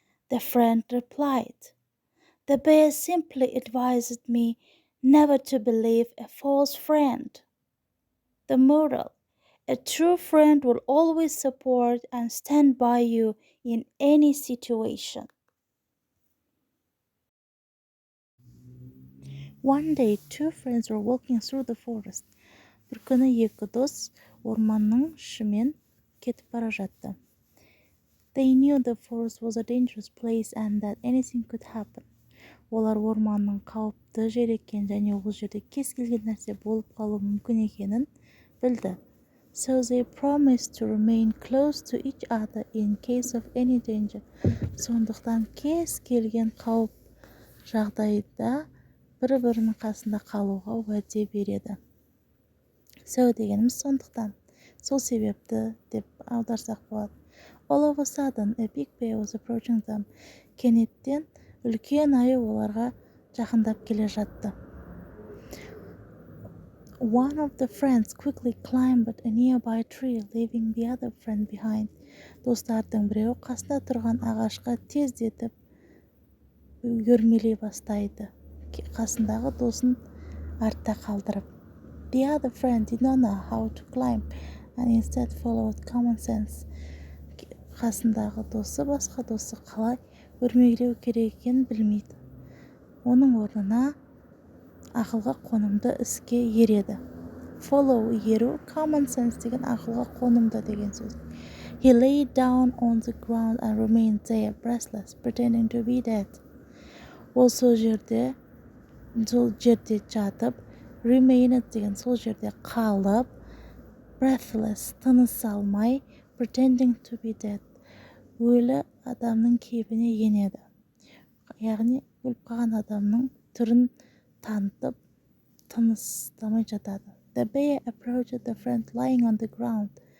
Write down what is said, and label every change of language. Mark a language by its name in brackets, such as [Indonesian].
[English] The friend replied, "The bear simply advised me never to believe a false friend." The moral: a true friend will always support and stand by you in any situation. One day, two friends were walking through the forest. [Kazakh] Bir күні екі дос орманның ішімен кетіп бара жатты. [English] They knew the forest was a dangerous place and that anything could happen. [Kazakh] Олар орманның қауіпті жер екенін және ол жерде кез келген нәрсе болып қалуы мүмкін екенін білді. [English] So they promised to remain close to each other in case of any danger. [Kazakh] Сондықтан кез келген қауіп жағдайда бір-бірінің қасында қалуға уәде береді. So дегеніміз сондықтан, сол себепті деп аударсақ болады. [English] All of a sudden, a big bear was approaching them. [Kazakh] Кенеттен үлкен аю оларға жақындап келе жатты. [English] One of the friends quickly climbed a nearby tree, leaving the other friend behind. [Kazakh] Достардың біреуі қасында тұрған ағашқа тездетіп өрмелей бастайды. Қасындағы досын артта қалдырып. [English] The other friend did not know how to climb and instead followed common sense. [Kazakh] Қасындағы досы басқа досы қалай өрмелеу керек екенін білмейді. Оның орнына ақылға қонымды іске ереді. Follow еру, [English] common sense [Kazakh] деген ақылға қонымды деген сөз. [English] He lay down on the ground and remained there, breathless, pretending to be dead. [Kazakh] Ол сол жерде жатып, remained деген сол жерде қалып, breathless, тыныс алмай, [English] pretending to be dead. [Kazakh] Өлі адамның кейпіне енеді. Яғни өліп қалған адамның түрін танытып, тыныстамай жатады. [English] The bear approached the friend lying on the ground.